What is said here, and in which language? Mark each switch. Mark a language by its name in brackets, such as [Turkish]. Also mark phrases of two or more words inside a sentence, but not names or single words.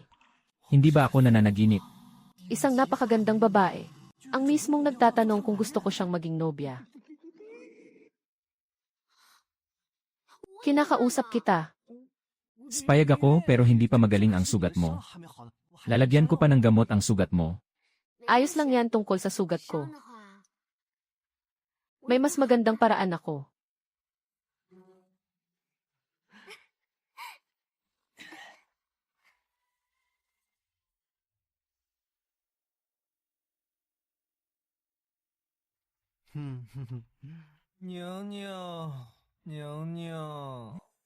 [Filipino] Hindi ba ako nananaginip? Isang napakagandang babae. Ang mismong nagtatanong kung gusto ko siyang maging nobya. Kinakausap kita. Spayag ako pero hindi pa magaling ang sugat mo. [Chinese] 还没好呢。我还 [Filipino] Lalagyan ko pa ng gamot ang sugat mo. Ayos lang yan tungkol sa sugat ko. May mas magandang paraan ako. [Chinese] " 娘娘，娘娘。